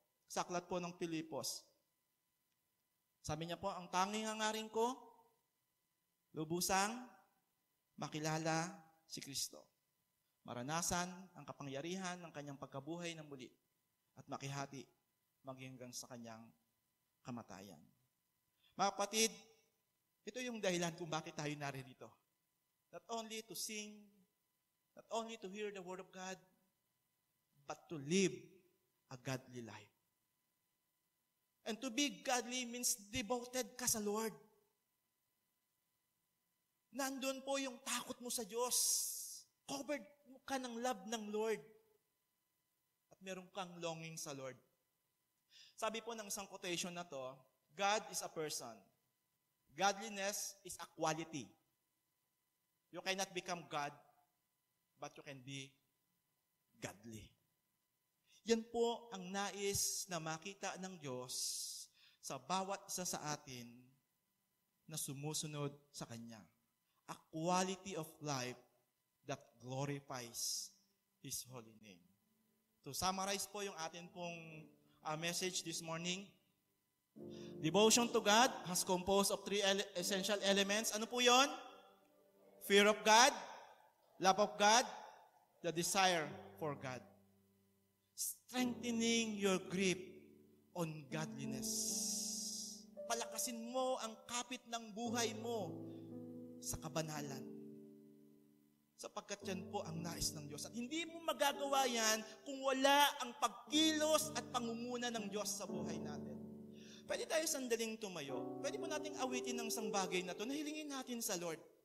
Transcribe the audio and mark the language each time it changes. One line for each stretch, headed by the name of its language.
Filipino: Sa aklat po ng Pilipos. Sabi niya po, "Ang tanging hangarin ko, lubusang makilala si Kristo. Maranasan ang kapangyarihan ng kanyang pagkabuhay ng muli at makihati maging hanggang sa kanyang kamatayan." Mga kapatid, ito yung dahilan kung bakit tayo naririto.
English: Not only to sing, not only to hear the Word of God, but to live a godly life. And to be godly means devoted ka sa Lord.
Filipino: Nandun po yung takot mo sa Diyos. Covered ka ng love ng Lord. At meron kang longing sa Lord. Sabi po ng isang quotation na to,
English: God is a person. Godliness is a quality. You cannot become God, but you can be godly.
Filipino: Yan po ang nais na makita ng Diyos sa bawat isa sa atin na sumusunod sa Kanya.
English: A quality of life that glorifies His holy name. To summarize po yung atin pong message this morning, devotion to God has composed of 3 essential elements.
Filipino: Ano po yon?
English: Fear of God, love of God, the desire for God. Strengthening your grip on godliness.
Filipino: Palakasin mo ang kapit ng buhay mo sa kabanalan. Sapagkat yan po ang nais ng Diyos. At hindi mo magagawa yan kung wala ang pagkilos at pangunguna ng Diyos sa buhay natin. Pwede tayo sandaling tumayo. Pwede po nating awitin ng isang bagay na ito na hilingin natin sa Lord.